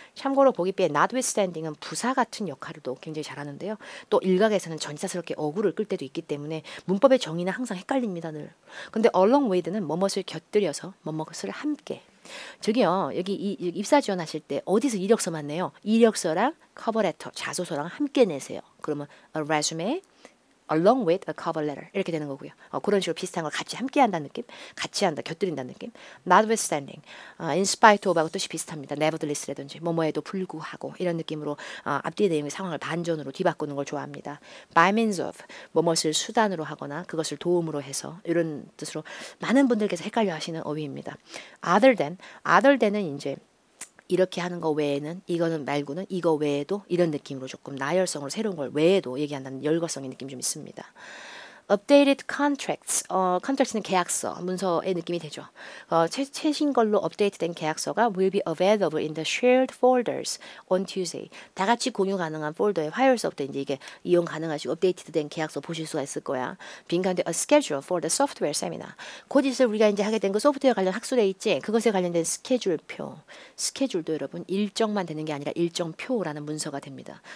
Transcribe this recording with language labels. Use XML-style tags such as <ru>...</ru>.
<ko>참고로 보기비에 notwithstanding은 부사 같은 역할도 굉장히 잘하는데요. 또 일각에서는 전치사스럽게 어구를 끌 때도 있기 때문에 문법의 정의는 항상 헷갈립니다. 늘. 근데 along with는 뭐뭇을 곁들여서 뭐뭇을 함께. 저기요, 여기 입사 지원하실 때 어디서 이력서만 내요? 이력서랑 커버레터, 자소서랑 함께 내세요. 그러면</ko> <en>a resume along with a cover letter</en> <ko>이렇게 되는 거고요. 그런 식으로 비슷한 걸 같이 함께 한다는 느낌, 같이 한다, 곁들인다는 느낌. notwithstanding, in spite of하고 뜻이 비슷합니다. nevertheless라든지 뭐뭐에도 불구하고 이런 느낌으로 앞뒤의 내용의 상황을 반전으로 뒤바꾸는 걸 좋아합니다. by means of, 뭐뭇을 수단으로 하거나 그것을 도움으로 해서 이런 뜻으로 많은 분들께서 헷갈려 하시는 어휘입니다. other than은 이제 이렇게 하는 거 외에는 이거는 말고는 이거 외에도 이런 느낌으로 조금 나열성으로 새로운 걸 외에도 얘기한다는 열거성의 느낌이 좀 있습니다.</ko> <en>updated contracts,</en> <ko>contracts는 계약서, 문서의 느낌이 되죠. 최신 걸로 업데이트된 계약서가</ko> <en>will be available in the shared folders on Tuesday.</en> <ko>다 같이 공유 가능한 폴더에 화요일서부터 이제 이게 이용 가능하시고 업데이트된 계약서 보실 수가 있을 거야. 빈칸에</ko> <en>a schedule for the software seminar.</en> <ko>곧있을 우리가 이제 하게 된 그 소프트웨어 관련 학술에 있지. 그것에 관련된 스케줄표. 스케줄도 여러분 일정만 되는 게 아니라 일정표라는 문서가 됩니다.</ko>